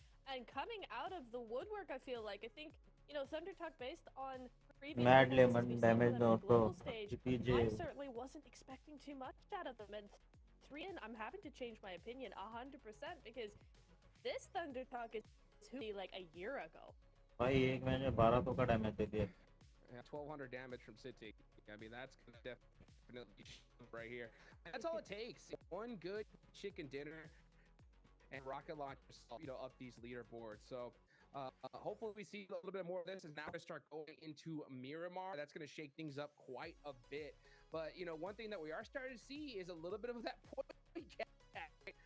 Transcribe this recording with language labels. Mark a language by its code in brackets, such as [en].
[en] And coming out of the woodwork, I feel like, I think, Thunder Talk, based on previous damage on the global [hi] तो [en] stage, PJ. I certainly wasn't expecting too much out of them. And 3 in, I'm having to change my opinion 100% because this Thunder Talk is who like a year ago. [hi] भाई एक match में 12 का damage दे दिया. [en] Yeah, 1,200 damage from City. I mean, that's gonna definitely right here. That's all it takes. One good chicken dinner and rocket launch, up these leaderboards. So Hopefully we see a little bit more of this, and now we start going into Miramar. That's going to shake things up quite a bit. But one thing that we are starting to see is a little bit of that point gap, right?